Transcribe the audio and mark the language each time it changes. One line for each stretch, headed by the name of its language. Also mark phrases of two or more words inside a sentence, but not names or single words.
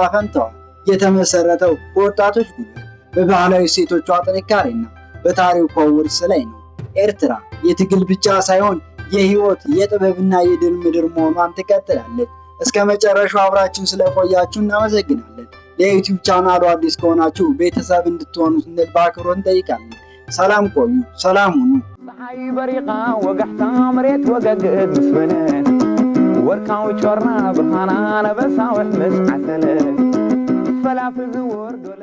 Amharic: ፈንታዋ የተመሰረተው በወጣቶች ጉልበት፣ በባህላዊ እሴቶቿ ጥንካሬና በታሪኳ ውርስ ላይ ነው። ኤርትራ የትግል ብቻ ሳይሆን የህይወት የጥበብና የድል ምድር መሆኗን ትቀጥላለች። እስከ መጨረሻው አብራችሁን ስለቆያችሁ እናመሰግናለን። ለዩቲዩብ ቻናሉ አዲስ ከሆናችሁ ቤተሰብ እንድትሆኑ ስንል በአክብሮት እንጠይቃለን። ሰላም ቆዩ፣ ሰላም ሁኑ።
Tigrinya: ፀሐይ በሪቃ ወጋሕታ መሬት ወገግድ ምስ በነት ወርቃዊ ጮራ ብርሃና ነበሳውሕ ምስ ዓሰለ ፈላፍል ዝወርዶ